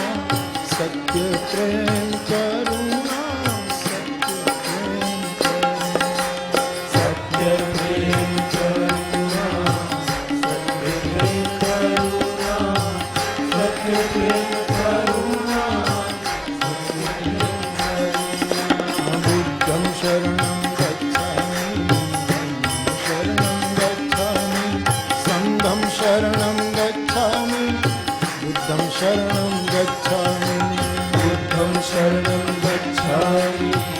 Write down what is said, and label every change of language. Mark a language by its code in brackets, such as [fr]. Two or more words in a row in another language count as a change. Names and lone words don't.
[hi] सत्य प्रेम करुणा, सत्य प्रेम करुणा, सत्य प्रेम करुणा, सत्य प्रेम करुणा, सत्य प्रेम करुणा, सत्य प्रेम करुणा। [pi] बुद्धं शरणं शरणं गच्छामि, बुद्धं शरणं गच्छामि, बुद्धं शरणं गच्छामि,